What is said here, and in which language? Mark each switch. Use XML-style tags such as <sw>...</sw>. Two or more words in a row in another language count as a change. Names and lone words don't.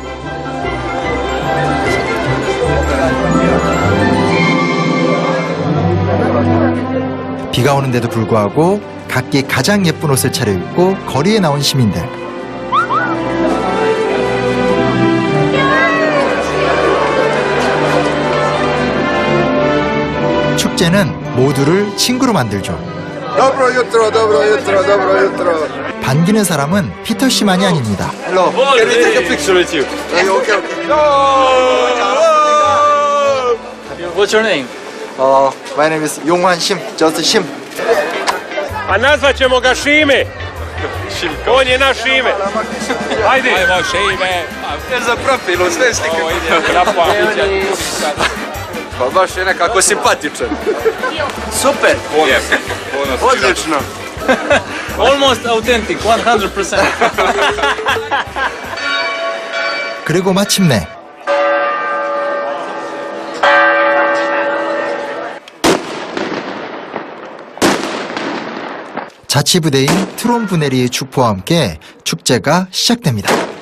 <ko>비가 오는데도 불구하고 각기 가장 예쁜 옷을 차려입고 거리에 나온 시민들. 축제는 모두를 친구로 만들죠.</ko> <hr>Dobro jutro.</hr> <ko>반기는 사람은 피터 씨만이 아닙니다.</ko> <en>Can we take a picture with you? What's your name? My name is 용환 심, just 심.</en> <hr>A nazvat ćemo ga Šime. On je naš Šime. Ajde. Ajmo, Šime. Za profilu, sve slike. Ovo ide na pa baš je nekako simpatičan. Super. Odlično.</hr> <en>Almost authentic, 100%.</en> <ko>그리고 마침내 자치부대인 트론 부네리의 축포와 함께 축제가 시작됩니다.</ko>